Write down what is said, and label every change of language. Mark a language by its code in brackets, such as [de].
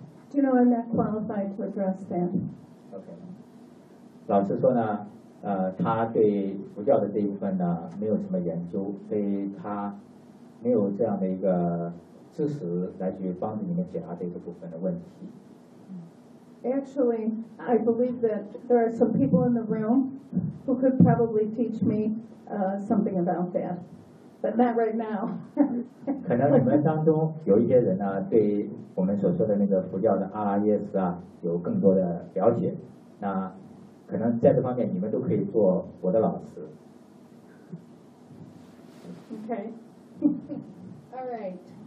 [en] Do you know I'm not qualified to address that? Okay. [zh] 老师说呢，他对佛教的这一部分呢没有什么研究，所以他没有这样的一个知识来去帮助你们解答这个部分的问题。 [en] Actually, I believe that there are some people in the room who could probably teach me something about that, but not right now. [zh] 可能你们当中有一些人呢，对我们所说的那个佛教的阿拉耶识啊有更多的了解，那。可能在这方面你们都可以做我的老师。 [en] Okay. All right.